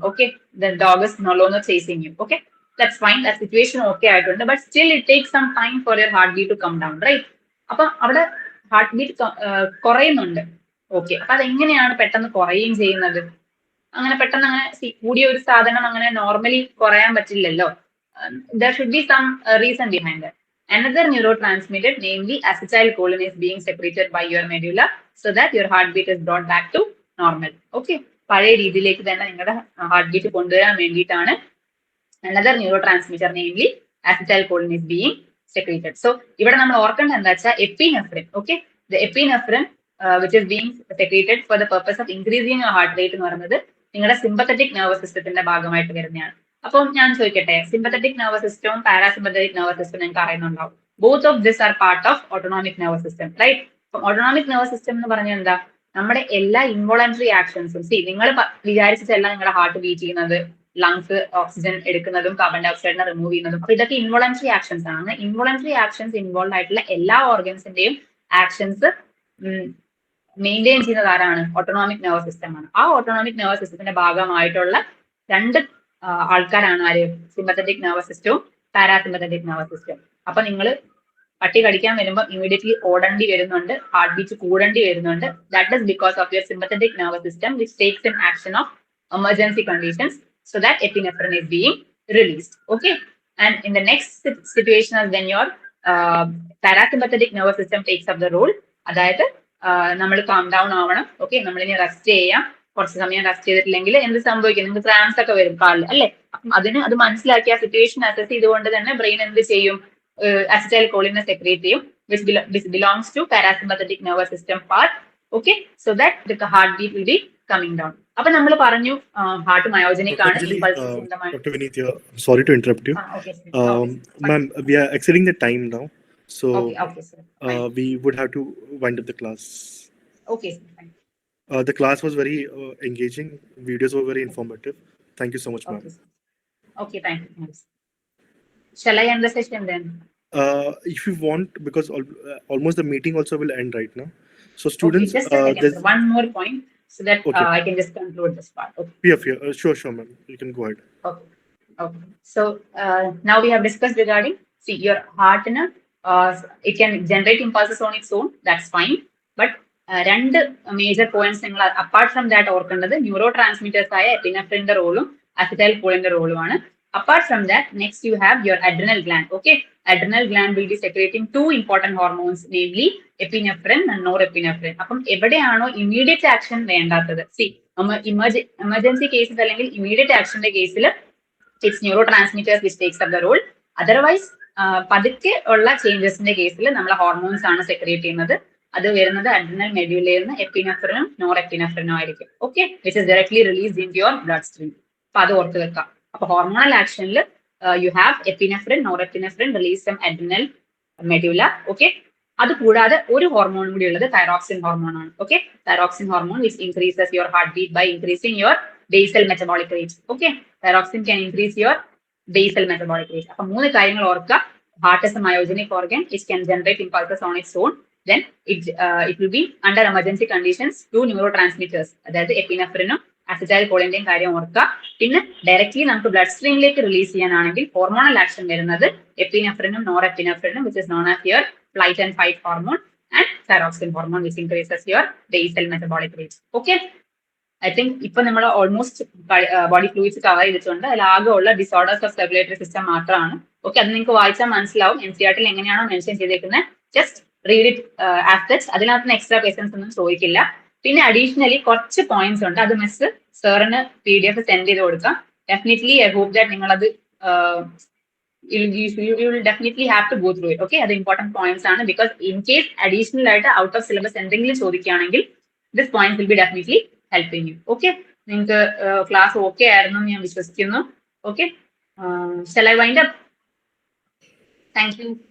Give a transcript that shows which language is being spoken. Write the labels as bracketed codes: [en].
[en] Okay, dog is no longer chasing you. Okay, that's fine, that situation [ml] okay ആയിട്ടുണ്ട്. [en] But still it takes some time for your heart beat to come down, right? [ml] അപ്പൊ അവിടെ heart beat കുറയുന്നുണ്ട്. Okay, അപ്പൊ അതെങ്ങനെയാണ് പെട്ടെന്ന് കുറയുകയും ചെയ്യുന്നത്? അങ്ങനെ പെട്ടെന്ന് അങ്ങനെ കൂടിയ ഒരു സാധനം അങ്ങനെ നോർമലി കുറയാൻ പറ്റില്ലല്ലോ. [en] There should be some reason behind that. Another neurotransmitter, namely acetylcholine, is being secreted by your medulla so that your heartbeat is brought back to normal. [ml] Okay, പഴയ രീതിയിലേക്ക് തന്നെ നിങ്ങളുടെ ഹാർട്ട് ബീറ്റ് കൊണ്ടുവരാൻ വേണ്ടിയിട്ടാണ് [en] another neurotransmitter, namely acetylcholine, is being secreted. [ml] So ഇവിടെ നമ്മൾ ഓർക്കേണ്ട എന്താ വെച്ചാൽ epinephrine. [en] okay, the epinephrine which is being secreted for the purpose of increasing your heart rate [ml] എന്ന് പറയുന്നത് നിങ്ങളുടെ സിമ്പത്തറ്റിക് നെർവസ് സിസ്റ്റത്തിന്റെ ഭാഗമായിട്ട് വരുന്നതാണ്. അപ്പം ഞാൻ ചോദിക്കട്ടെ, സിമ്പത്തറ്റിക് നെർവസ് സിസ്റ്റവും പാരാസിമ്പത്തറ്റിക് നെർവസ് സിസ്റ്റം നിങ്ങൾക്ക് അറിയുന്നുണ്ടാവും. [en] Both of this are part of autonomic nervous system, right? [ml] അപ്പം ഓട്ടോണോമിക് നെർവസ് സിസ്റ്റം എന്ന് പറഞ്ഞാൽ എന്താ? നമ്മുടെ എല്ലാ ഇൻവോളണ്ടറി ആക്ഷൻസും, നിങ്ങൾ വിചാരിച്ചിട്ടല്ല നിങ്ങളുടെ ഹാർട്ട് ബീറ്റ് ചെയ്യുന്നത്, ലങ്സ് ഓക്സിജൻ എടുക്കുന്നതും കാർബൺ ഡൈ ഓക്സൈഡിനെ റിമൂവ് ചെയ്യുന്നതും. അപ്പൊ ഇതൊക്കെ ഇൻവോളണ്ടറി ആക്ഷൻസ് ആണ്. ഇൻവോളണ്ടറി ആക്ഷൻസ് ഇൻവോൾവ് ആയിട്ടുള്ള എല്ലാ ഓർഗൻസിന്റെയും ആക്ഷൻസ് മെയിൻറ്റെയിൻ ചെയ്യുന്നത് ആരാണ്? ഓട്ടോണോമിക് നെർവസ് സിസ്റ്റം ആണ്. ആ ഓട്ടോണോമിക് നെർവസ് സിസ്റ്റത്തിന്റെ ഭാഗമായിട്ടുള്ള രണ്ട് ആൾക്കാരാണ് ആര്? സിമ്പത്തറ്റിക് നെർവസ് സിസ്റ്റവും പാരാസിമ്പത്തറ്റിക് നെർവസ് സിസ്റ്റം. അപ്പൊ നിങ്ങൾ പട്ടി കടിക്കാൻ വരുമ്പോൾ ഇമീഡിയറ്റ്ലി ഓടേണ്ടി വരുന്നുണ്ട്, ഹാർട്ട് ബീറ്റ് കൂടേണ്ടി വരുന്നുണ്ട്. [en] That is because of your sympathetic nervous system which takes in action of emergency conditions so that epinephrine is being released. Okay, and in the next situation is when your parasympathetic nervous system takes up the role. [ml] അതായത് നമ്മൾ calm down ആവണം. Okay, നമ്മളിനി rest ചെയ്യാം. കുറച്ച് സമയം rest ചെയ്തിട്ടില്ലെങ്കിൽ എന്ത് സംഭവിക്കും? നിങ്ങൾക്ക് ക്രാംസ് ഒക്കെ വരും കാലിൽ, അല്ലെ? അപ്പം അത് മനസ്സിലാക്കി ആ സിറ്റുവേഷൻ അസസ് ചെയ്തുകൊണ്ട് തന്നെ ബ്രെയിൻ എന്ത് ചെയ്യും? അസിറ്റൈൽകോളിനെ സെക്രീറ്റ് ചെയ്യും, [en] which belongs to parasympathetic nervous system part. Okay, so that the heart beat will be coming down. [ml] അപ്പൊ നമ്മൾ പറഞ്ഞു ഹാർട്ട് മയോജനിക് ആണ്. [en] Dr. Vineet, sorry to interrupt you. Ma'am, we are exceeding the time now, so okay, sir. We would have to wind up the class. Okay, sir. Fine. The class was very engaging. Videos were very informative. Thank you so much, ma'am. Okay, thank you. Shall I end the session then? If you want, because almost the meeting also will end right now. So students, okay, just a second, one more point so that okay. I can just conclude this part. Okay. Yeah, sure, ma'am. You can go ahead. Okay. So now we have discussed regarding your heart, it can generate impulses on its own. That's fine. [ml] But രണ്ട് major points നിങ്ങൾ apart from that ഓർക്കേണ്ടത് neuro transmitters ആയ എപ്പിനെഫ്രിന്റെ റോളും അസിറ്റൈൽകോളിന്റെ റോളുമാണ്. [en] Apart from that, next you have your adrenal gland. Okay, adrenal gland will be secreting two important hormones, namely epinephrine and norepinephrine. [ml] അപ്പം എവിടെയാണോ immediate action വേണ്ടാത്തത്, emergency കേസിൽ അല്ലെങ്കിൽ immediate ആക്ഷന്റെ കേസിൽ [en] It's neurotransmitters which takes up the role. [ml] Otherwise പതുക്കെ ഉള്ള ചേഞ്ചസിന്റെ കേസിൽ നമ്മൾ ഹോർമോൺസ് ആണ് സെക്രിയേറ്റ് ചെയ്യുന്നത്. അത് വരുന്നത് അഡ്രിനൽ മെഡ്യൂലയിൽ നിന്ന് എപ്പിനെഫ്രിനും നോർ എപ്പിനെഫ്രിനും ആയിരിക്കും. [en] Okay, which is directly released in your bloodstream. [ml] അപ്പൊ അത് ഓർത്ത് വെക്കാം. അപ്പൊ hormonal ആക്ഷനിൽ [en] You have epinephrine, norepinephrine, release from adrenal medulla. [ml] Okay, അത് കൂടാതെ ഒരു ഹോർമോൺ കൂടി ഉള്ളത് തൈറോക്സിൻ ഹോർമോൺ ആണ്. [en] Okay, thyroxine hormone which increases your heart beat by increasing your basal metabolic rate. Okay, thyroxine can increase your basal metabolic rate. [ml] അപ്പൊ മൂന്ന് കാര്യങ്ങൾ ഓർക്കുക. [en] Heart is a myogenic organ, it can generate impulses on its own. Then it will be under emergency conditions two neurotransmitters, [ml] അതായത് എപ്പിനെഫ്രിനും അസിറ്റൈൽകോളിന്റെയും കാര്യം ഓർക്കുക. പിന്നെ directly നമുക്ക് blood സ്ട്രീമിലേക്ക് release ചെയ്യാനാണെങ്കിൽ ഹോർമോണൽ ആക്ഷൻ വരുന്നത് എപ്പിനെഫ്രിനും nor എപ്പിനെഫ്രിനും, [en] which is known as your flight and fight hormone, and thyroxine hormone, which increases your basal metabolic rate. Okay, [ml] I think ഇപ്പൊ നമ്മൾ almost body fluids cover ചെയ്തിട്ടുണ്ട്. അതിലാകെ ഉള്ള disorders of circulatory system മാത്രമാണ്. Okay, അത് നിങ്ങൾക്ക് വായിച്ചാൽ മനസ്സിലാവും. NCERT എങ്ങനെയാണോ മെൻഷൻ ചെയ്തേക്കുന്നത്, [en] Just read it as such. [ml] അതിനകത്ത് എക്സ്ട്രാ ക്വസ്റ്റൻസ് ഒന്നും ചോദിക്കില്ല. പിന്നെ അഡീഷണലി കുറച്ച് പോയിന്റ്സ് ഉണ്ട്, അത് മിസ് സാറിന് PDF സെൻഡ് ചെയ്ത് കൊടുക്കാം. [en] Definitely I hope that നിങ്ങളത് you will definitely have to go through it. Okay, [ml] അത് ഇമ്പോർട്ടന്റ് പോയിന്റ്സ് ആണ്. [en] Because in case additional ആയിട്ട് out of syllabus എന്തെങ്കിലും ചോദിക്കുകയാണെങ്കിൽ this point will be definitely helping you. [ml] Okay, നിങ്ങൾക്ക് class okay ആയിരുന്നു എന്ന് ഞാൻ വിശ്വസിക്കുന്നു. Okay, [en] shall I wind up? Thank you.